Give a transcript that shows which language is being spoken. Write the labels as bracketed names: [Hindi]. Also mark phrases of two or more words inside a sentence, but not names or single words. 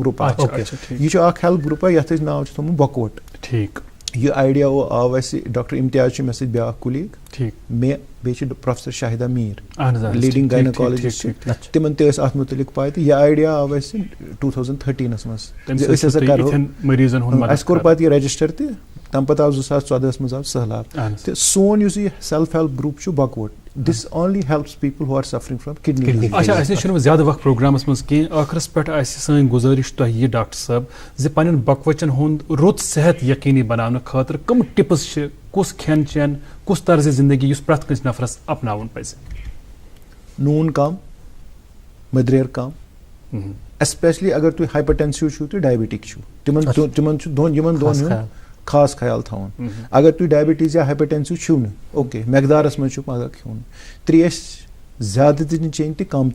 [Kashmiri] گرُپ یہِ چھُ اکھ [English] help group [Kashmiri] یتھ أسۍ ناو چھُ تھوٚمُت بکوٹ یہِ آیڈیا آو اَسہِ ڈاکٹر امتیاز چھُ مےٚ سۭتۍ بیٛاکھ کُلیٖگ مےٚ بیٚیہِ چھِ پروفیسر شاہدہ میٖر [English] leading gynaecologist [Kashmiri] چھِ تِمن تہِ ٲس اتھ مُتعلق پاے تہٕ یہِ آیڈیا آو اَسہِ 2013 منٛز أسۍ ہسا کرو اَسہِ کوٚر پتہٕ یہِ رجسٹر تہِ تمہِ پتہٕ آو 2014 منٛز آو سہلاب تہٕ سون یُس یہِ [English] self help group [Kashmiri] چھُ بکوٹ [English] this only helps people who are suffering from kidney. [Kashmiri] اچھا اَسہِ نِش چھُنہٕ زیادٕ وقت پروگرامس منٛز کینٛہہ ٲخرس پٮ۪ٹھ آسہِ سٲنۍ گُزٲرِش تۄہہِ یہِ ڈاکٹر صٲب زِ پننٮ۪ن بکوچن ہُنٛد رُت صحت یقیٖنی بناونہٕ خٲطرٕ کٕم ٹِپٕس چھِ کُس کھٮ۪ن چٮ۪ن کُس طرزِ زندگی یُس پرٛٮ۪تھ کٲنٛسہِ نفرس اپناوُن پزِ؟ نوٗن کم مٔدریر کم ایسپیشلی اگر تُہۍ ہایپرٹینسِو چھُو تہٕ ڈایبٹِک چھُو تِمن چھُ یِمن دۄن ہُنٛد خاص خیال تھاوُن اگر تُہۍ ڈایبٹیٖز یا ہایپرٹینسِو چھُو نہٕ اوکے مٮ۪قدارس منٛز چھُ پگہہ کھیوٚن ترٛیش زیادٕ تہِ نہٕ چیٚنۍ تہٕ کم تہِ